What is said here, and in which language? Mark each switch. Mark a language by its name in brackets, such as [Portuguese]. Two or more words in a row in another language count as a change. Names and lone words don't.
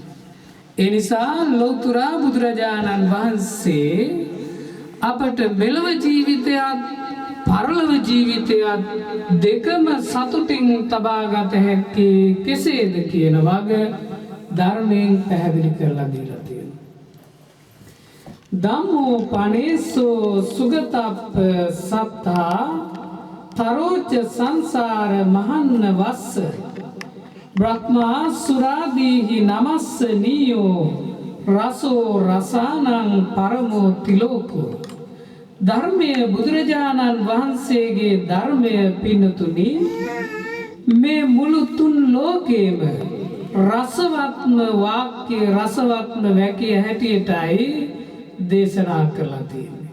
[Sinhala] ඒ නිසා ලෞතර බුදුරජාණන් වහන්සේ අපට මෙලොව ජීවිතයත් පරලොව ජීවිතයත් දෙකම සතුටින් තබාගත හැකි කෙසේද කියන වග ධර්මයෙන් පැහැදිලි කරලා දීලා තියෙනවා. [Pali] ධම්මෝ පනේසෝ සුගතප්ප සත්තා තරෝච සංසාර මහන්න වස්ස බ්‍රහ්මා සුරාදීහි නමස්ස නීයෝ රසෝ රසානං පරමෝ තිලෝකෝ. [Sinhala] ධර්මය බුදුරජාණන් වහන්සේගේ ධර්මය පින්නතුනි මේ මුළු තුන් ලෝකේම රසවත්ම වාක්‍ය රසවත්ම වැකිය හැටියටයි දේශනා කරලා තියෙන්නේ.